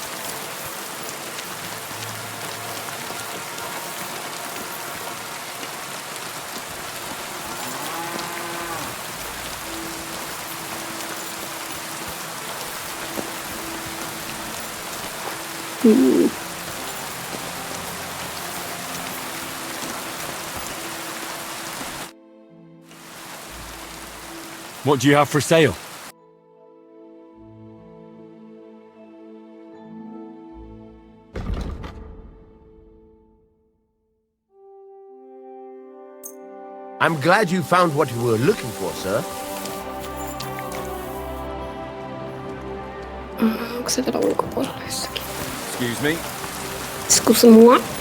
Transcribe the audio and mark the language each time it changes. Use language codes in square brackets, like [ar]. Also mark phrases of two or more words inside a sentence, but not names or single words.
[en] do you have for sale? I'm glad you found what you were looking for, sir. [fi] Onko se täällä ulkopuolella jossakin? [en] Excuse me. [fr] Excuse moi.